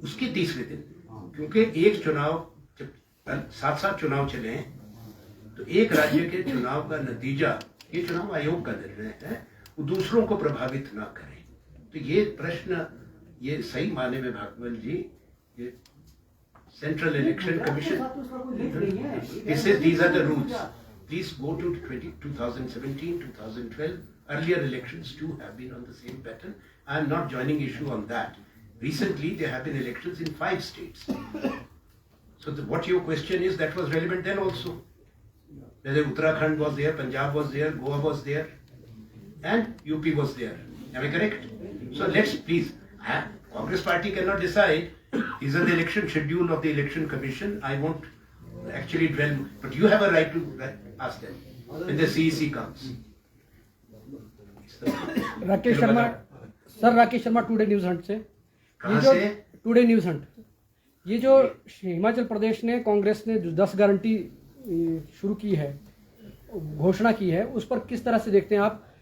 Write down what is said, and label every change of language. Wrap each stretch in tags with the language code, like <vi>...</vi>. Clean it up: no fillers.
<hi>उसके तीसरे दिन, क्योंकि एक चुनाव जब 7 चुनाव चले तो एक राज्य के चुनाव का नतीजा, ये चुनाव आयोग का निर्णय है, वो दूसरों को प्रभावित ना करे। तो ये प्रश्न, ये सही माने में भागवत जी, ये</hi> <en>Central Election Commission, this is, these are the rules. Please go to 2017, 2012. Earlier elections too have been on the same pattern. I am not joining issue on that. Recently, there have been elections in 5 states. So what your question is, that was relevant then also. Whether Uttarakhand was there, Punjab was there, Goa was there, and UP was there. Am I correct? So let's please, Congress party cannot decide. These are the election schedule of the election commission. I won't actually dwell, but you have a right to ask them when the CEC comes.</en> <hi>Rakesh Sharma sir, Rakesh Sharma today news Hunt से। कहाँ से? Today news Hunt. ये जो हिमाचल प्रदेश ने कांग्रेस ने जो 10 guarantee शुरू की है, घोषणा की है, उस पर किस तरह से देखते हैं आप?</hi>